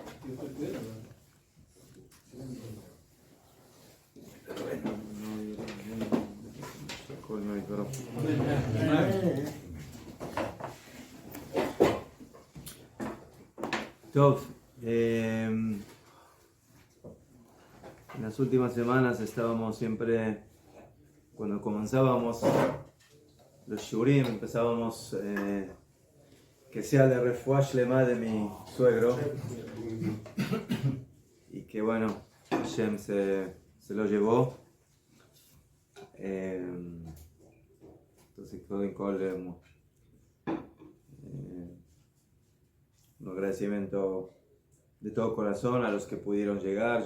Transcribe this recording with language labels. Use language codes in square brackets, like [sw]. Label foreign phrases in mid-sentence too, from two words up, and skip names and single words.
[es] Tov, en las últimas semanas estábamos siempre, cuando comenzábamos los shurim, empezábamos que sea de [he] רפואה שלמה [es] de mi suegro y que bueno, Hashem se lo llevó. Entonces un agradecimiento de todo corazón a los que pudieron llegar.